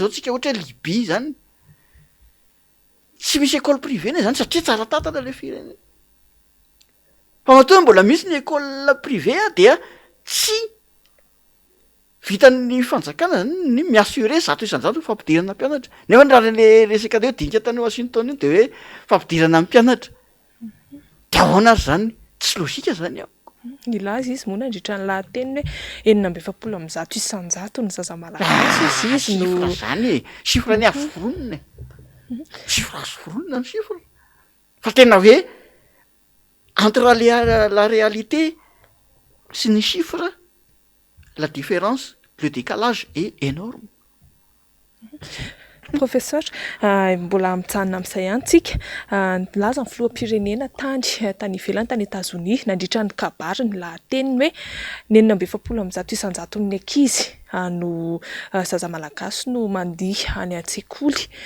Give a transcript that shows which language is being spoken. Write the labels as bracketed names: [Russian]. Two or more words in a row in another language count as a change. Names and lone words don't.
[Malagasy] zao tsika ohatra hoe Libye zany tsy misy [French] école privée [Malagasy] ne zany satria tsara tatana le firenena fa matoa mbola misy ny [French] école privée [Malagasy] dia tsy vitan'ny fanjakana zany ny miassurer zato isan-jato fampidirana mpianatra nefa ny raha le resaka hoe dinika tany Washington iny de hoe fampidirana mpianatra de ahoana ary zany tsy logika zany ao Ilaza izy moa nandritra ny lahateny hoe 9,100 ny zaza malagasy izy no zany chiffre ny avoronina chiffre avoronina ny chiffre fa tena hoe [French] entre la réalité [Malagasy] sy ny chiffre [French] la différence le décalage est énorme. [Malagasy] Professeur mbola mitsanina amin'izay ihany tsika nilaza ny filoham-pirenena tany ivelany tany Etazonia nandritra ny kabary ny lahateny hoe 9,100 ny ankizy no zaza malagasy no mandiha any an-tsekoly